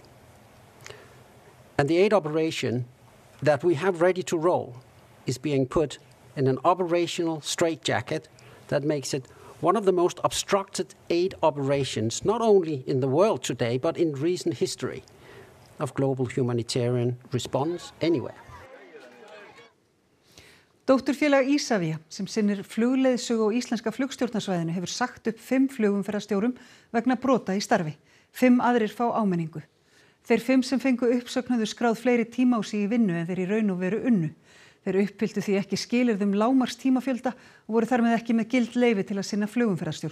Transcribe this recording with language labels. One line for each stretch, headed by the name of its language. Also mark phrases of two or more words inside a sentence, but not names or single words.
English: And the aid operation that we have ready to roll is being put in an operational straitjacket that makes it one of the most obstructed aid operations, not only in the world today, but in recent history of global humanitarian response anywhere.
Icelandic: Dótturfélag Isavia, sem sinnir flugleiðsögu á íslenska flugstjórnarsvæðinu, hefur sagt upp 5 flugumferðarstjórum vegna brota í starfi. 5 aðrir fá áminningu. Þeir 5 sem fengu uppsögn höfðu skráð fleiri tíma á sig í vinnu en þeir í raun og veru unnu. Þeir uppfylltu því ekki skilyrði lágmarks tímafjölda og voru þar með ekki með gild leyfi til að sinna flugumferðarstjórn.